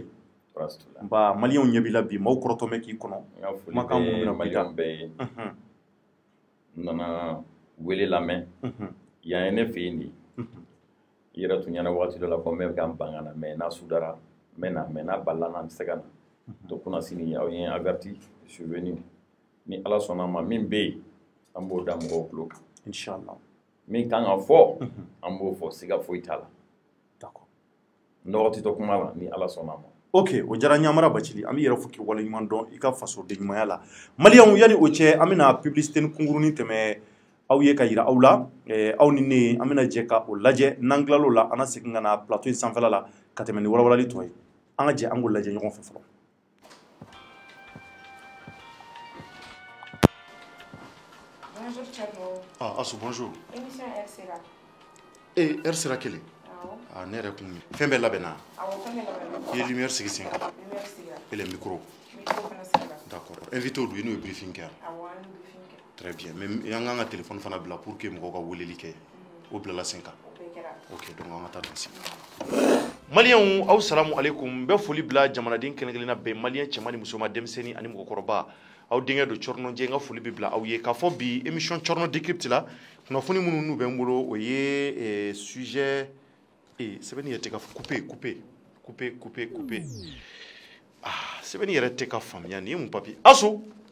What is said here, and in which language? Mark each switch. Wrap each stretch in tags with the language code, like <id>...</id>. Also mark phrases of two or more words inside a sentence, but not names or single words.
<bm>Nba maliyɛnw ɲɛ b'i la bi maaw kɔrɔtɔmɛ k'i kɔnɔ kumakan minnu bɛna b'i da. Maliyɛnw bɛɛ ye n nana wele lamɛn yan ye ne fɛ yen de i yɛrɛ tun ɲɛna waati dɔ la ko n bɛ ka n ban ka na mais n'a sudara n bɛ na mais n'a balila n bɛ se ka na donc kuna sini aw ye averti</bm> <fr>je suis venu</fr> <bm>ni ala sɔnna ma min bɛ yen an b'o da mɔgɔw tulo kan inchallah min kan ka fɔ an b'o fɔ siga foyi t'a la d'accord n dɔgɔ tɛ to kuma la ni ala sɔnna ma. Ok o diyara n ye Amara Bacili an bɛ yɛrɛ fo k'i waleɲuman dɔn i ka fasoden ɲumanya la maliyɛnw yani o cɛ an bɛna publicité ni kunkurunin tɛmɛ aw ye ka yira aw la aw ni ne an bɛna jɛ ka o lajɛ n'an tilal'o la an na segin ka na plateau in sanfɛla la ka tɛmɛ ni walawalali tɔ ye an ka jɛ an k'o lajɛ ɲɔgɔn fɛ fɔlɔ.</bm> <fr>Bonjour Thierno. Ah, Assou, bonjour. Émission R sera. R sera quelle?</fr> <bm>Ah, ne yɛrɛ kun fɛn bɛɛ labɛnna. I ye lumière sigi sen kan. Lumière sigira.</bm> <fr>Et les micros.</fr> <bm>Micro fana sigira. D'accord. Invité olu ye n'o ye briefing kɛ. Awɔ, an ye briefing kɛ.</bm> <fr>Très bien.</fr> <bm>Mais an kan ka téléphone fana bila</bm> <fr>pour que</fr> <bm>mɔgɔw ka weleli kɛ. O bilala sen kan. O bɛɛ kɛra. Ok, donc an ka taa dansi. Maliyɛnw aw</bm> <ar>سلام عليكم</ar> <bm>n bɛ foli bila jamanaden kelen-kelenna bɛɛ maliyɛn cɛman ni musoman denmisɛnnin ani mɔgɔkɔrɔba aw denkɛ don Cɔrɔnɔnjɛ n ka foli bɛ bila aw ye k'a fɔ bi émission Cɔrɔnɔ décrypte la kunnafoni minnu n'u bɛ n bolo o ye sujet sɛbɛnni yɛrɛ tɛ ka couper ah sɛbɛnni yɛrɛ tɛ ka faamuya nin ye mun papier Assou</bm>